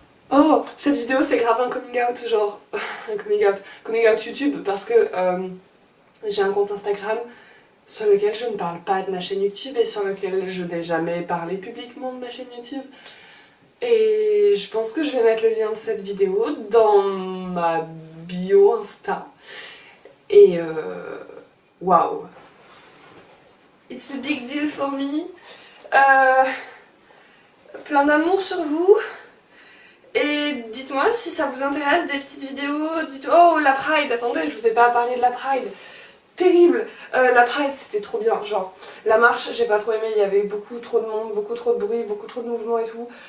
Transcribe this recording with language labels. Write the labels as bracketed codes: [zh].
[fr] Oh, cette vidéo c'est grave un coming out, genre un coming out YouTube, parce que j'ai un compte Instagram sur lequel je ne parle pas de ma chaîne YouTube et sur lequel je n'ai jamais parlé publiquement de ma chaîne YouTube. Et je pense que je vais mettre le lien de cette vidéo dans ma bio Insta. Et waouh, [en] it's a big deal for me. [fr] Plein d'amour sur vous. Et dites-moi si ça vous intéresse des petites vidéos. Dites oh la Pride, attendez, je vous ai pas parlé de la Pride. Terrible. La Pride c'était trop bien, genre la marche j'ai pas trop aimé, il y avait beaucoup trop de monde, beaucoup trop de bruit, beaucoup trop de mouvements et tout.